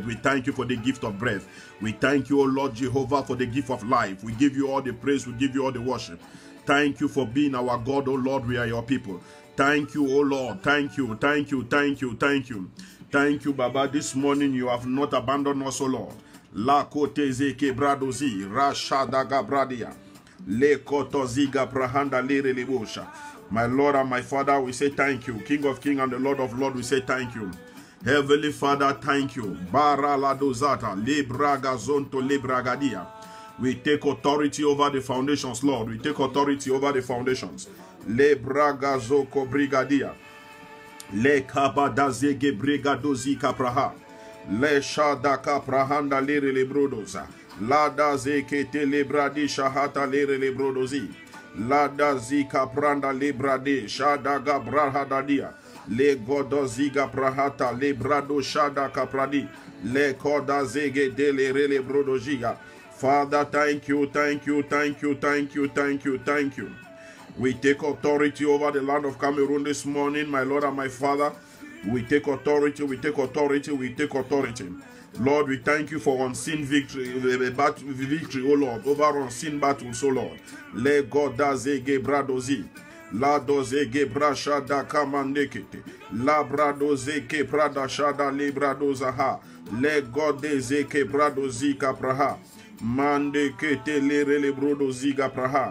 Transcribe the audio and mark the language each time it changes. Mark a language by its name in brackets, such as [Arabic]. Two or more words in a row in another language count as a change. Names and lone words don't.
[English] We thank you for the gift of breath. We thank you, oh Lord Jehovah, for the gift of life. We give you all the praise. We give you all the worship. Thank you for being our God, oh Lord. We are your people. Thank you, oh Lord. Thank you, thank you, thank you, thank you. Thank you, Baba. This morning you have not abandoned us, oh Lord. La kote zeke bradozi, rashadaga bradia, le koto ziga prahanda lere lebosha. My Lord and my Father, we say thank you. King of Kings and the Lord of Lords, we say thank you. Heavenly Father, thank you. Bara la dozata, lebraga zonto lebragadia. We take authority over the foundations, Lord. We take authority over the foundations. Lebraga zoko brigadia. Le kabadazege brigadozi kapraha. Le shadaka prahanda lere lebrodoza. La dazeke te lebradi shahata lere lebrodozi. Lada zika pranda librade shadaga brahadadia. Le godo ziga prahata librado shadaka pradi. Le koda zege dele rele brodojiga. Father, thank you, thank you, thank you, thank you, thank you, thank you. We take authority over the land of Cameroon this morning, my Lord and my Father. We take authority, we take authority, we take authority. Lord, we thank you for unseen victory, oh Lord, over unseen battles, oh Lord. Le goda zege bradozi. La doze ge brasha da kamandekete. La bradoze ke prada shada le bradozaha. Le gode zeke bradozi kapraha. Mande kete le rele brodoziga praha.